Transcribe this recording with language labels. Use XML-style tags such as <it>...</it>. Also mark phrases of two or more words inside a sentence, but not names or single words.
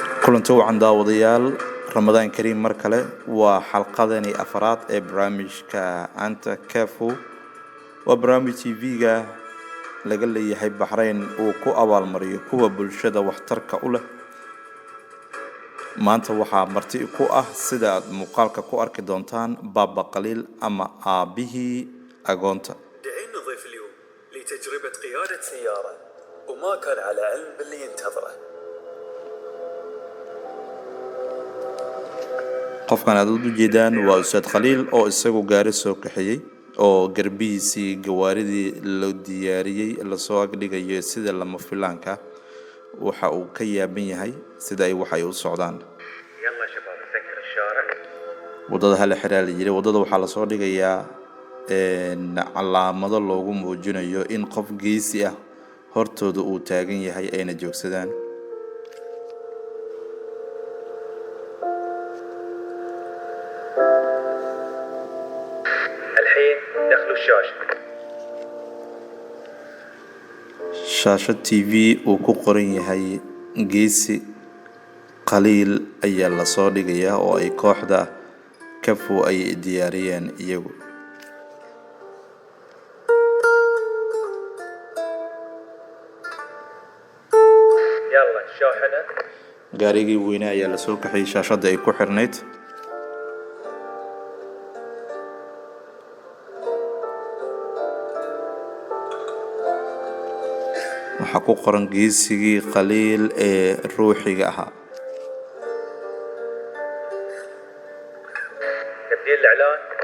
<so>kulanti wacan daawadayaal</so> <ar>رمضان كريم</ar> <so>mar kale waa xalqadani afraad ee barnaamijka Anta Kafu waa barnaamij TV-ga laga leeyahay Bahrain oo ku abaalmariyo kuwa bulshada waxtarka u leh maanta waxaa marti ku ah sida aad muuqaalka ku arki doontaan Baba Qaliil ama aabihii agoonta</so> <ar>دعينا نضيف اليوم لتجربة قيادة سيارة وما كان على علم باللي ينتظره.</ar> <so>qofkan aad u jeedaan waa Ustaad Khaliil oo isagu gaari soo kaxiyay oo garbihiisii gawaaridii loo diyaariyay la soo agdhigayo sida lama filaanka waxa uu ka yaaban yahay sida ay waxay u socdaan</so> <ar>يلا شباب نسكر الشارع.</ar> <so>wadada hal xiraal yiri wadada waxa la soo dhigayaa calaamado loogu muujinayo in qof geesi ah hortooda uu taagan yahay ayna joogsadaan</so> <ar>الحين دخلوا الشاشة.</ar> <so>shaashad TV uu ku qoran yahay geesi Qaliil ayaa la soo dhigayaa oo ay kooxda Kafu ay diyaariyeen iyagu</so> <ar>يلا الشاحنة.</ar> <so>gaarigii weynaa ayaa la soo kaxay shaashada ay ku xirneyd waxa ku qoran geesigii Qaliil ee ruuxiga ahaa</so> <ar>تبديل الإعلان.</ar>